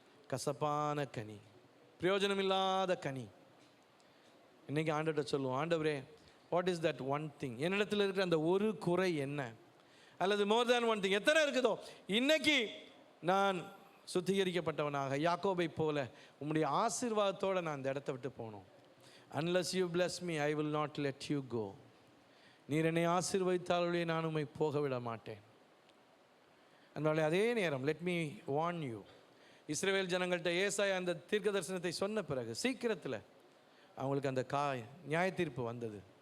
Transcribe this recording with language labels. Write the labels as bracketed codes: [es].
[ta] கசப்பான கனி, பிரயோஜனம் இல்லாத கனி. இன்னைக்கு ஆண்டவர்கிட்ட சொல்லுவோம், ஆண்டவரே [en] what is that one thing, [ta] என்னிடத்தில் இருக்கிற அந்த ஒரு குறை என்ன, அல்லது [en] more than one thing [ta] எத்தனை இருக்குதோ, இன்னைக்கு நான் சுத்திகரிக்கப்பட்டவனாக யாக்கோபை போல உம்முடைய ஆசீர்வாதத்தோடு நான் இந்த இடத்த விட்டு போகணும். [en] Unless you bless me, I will not let you go. [ta] நீர் என்னை ஆசீர்வதித்தாலே நான் உம்மை போக விட மாட்டேன். அதனால அதே நேரம் [en] let me warn you, [ta] இஸ்ரவேல் ஜனங்கள்கிட்ட ஏசாயா அந்த தீர்க்க தரிசனத்தை சொன்ன பிறகு சீக்கிரத்தில் அவங்களுக்கு அந்த நியாய தீர்ப்பு வந்தது.